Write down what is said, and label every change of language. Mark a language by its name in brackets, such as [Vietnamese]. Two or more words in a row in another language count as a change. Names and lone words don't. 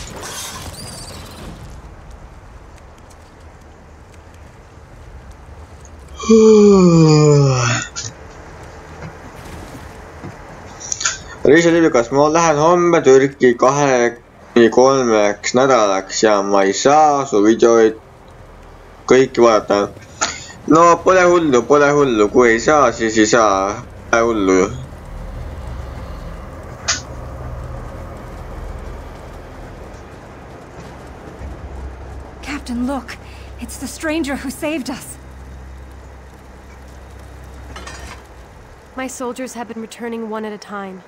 [Estonian] Riiseliivi, kas ma lähen homme Türki 2-3 nädalaks ja ma ei saa su videoid kõiki vaadata. No pole hullu, kui ei saa, siis ei saa, pole hullu. [English] Captain, look, it's the stranger who saved us. My soldiers have been returning one at a time.